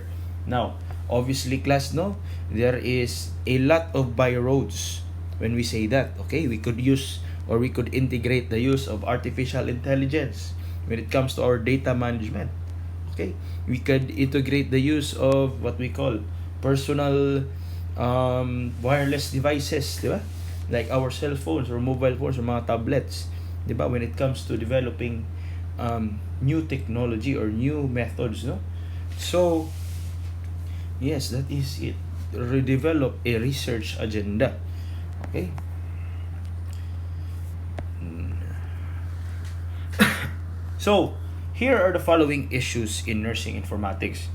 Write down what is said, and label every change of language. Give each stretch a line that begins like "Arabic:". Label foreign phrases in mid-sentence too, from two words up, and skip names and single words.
English: Now, obviously class, no, there is a lot of byroads when we say that. Okay, we could use or we could integrate the use of artificial intelligence when it comes to our data management. Okay, we could integrate the use of what we call personal wireless devices,
Filipino: di ba?
English: Like our cell phones or mobile phones or mga tablets,
Filipino: di ba?
English: When it comes to developing new technology or new methods, no? So, yes, that is it. Redevelop a research agenda. Okay? So, here are the following issues in nursing informatics.